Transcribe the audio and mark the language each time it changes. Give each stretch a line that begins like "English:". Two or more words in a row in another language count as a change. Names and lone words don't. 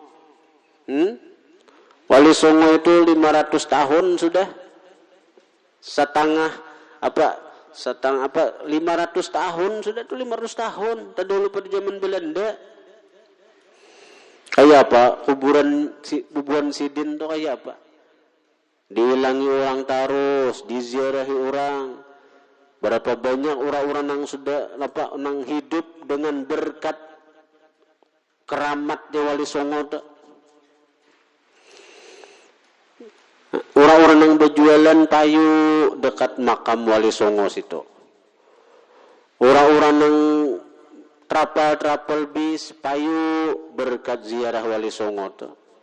Indonesian: Wali Songo itu 500 tahun sudah, setengah 500 tahun sudah, itu 500 tahun tadi dulu pada zaman Belanda.
Banjar: Kayak apa kuburan Sidin tuh kayak apa, dihilangi orang terus, diziarahi orang.
Indonesian: Berapa banyak orang-orang yang sudah yang hidup dengan berkat keramatnya Wali Songo tuh. Orang-orang yang berjualan payu dekat makam Wali Songo situ. Orang-orang yang trapal bis payu berkat ziarah Wali Songo tuh.